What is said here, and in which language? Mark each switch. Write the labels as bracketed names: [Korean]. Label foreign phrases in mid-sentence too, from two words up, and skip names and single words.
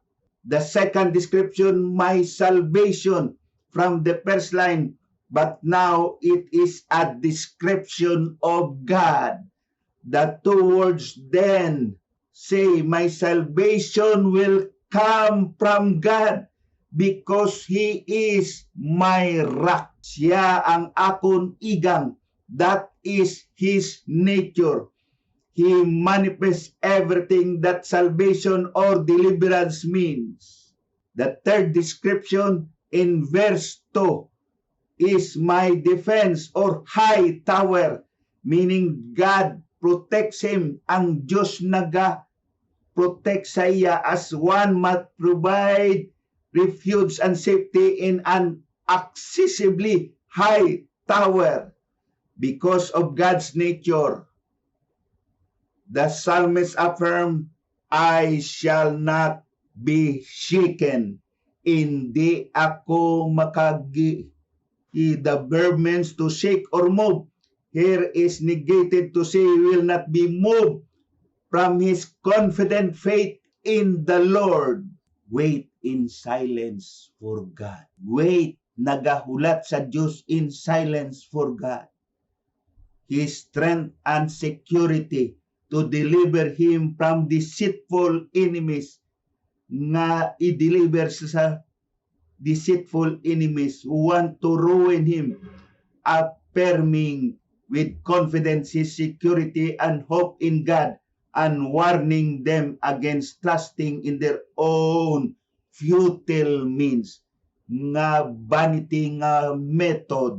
[English] The second description, my salvation, from the first line, but now it is a description of God. The two words then say, my salvation will come from God because He is my rock. [Hiligaynon] Siya ang akon igang. [English] That is His nature. He manifests everything that salvation or deliverance means. The third description in verse 2 is my defense or high tower, meaning God protects him. [Hiligaynon] Ang Diyos naga-protect sa iya [English] as one must provide refuge and safety in an accessibly high tower. Because of God's nature, the psalmist affirmed, I shall not be shaken. [Filipino] Hindi ako [English] the verb means to shake or move. Here is negated to say he will not be moved from his confident faith in the Lord. Wait in silence for God. Wait, [Hiligaynon] nagahulat sa Diyos [English] in silence for God. His strength and security to deliver him from deceitful enemies, [Hiligaynon] nga i-deliver sa [English] deceitful enemies who want to ruin him, affirming with confidence his security and hope in God, and warning them against trusting in their own futile means, [Hiligaynon] nga vanity nga method.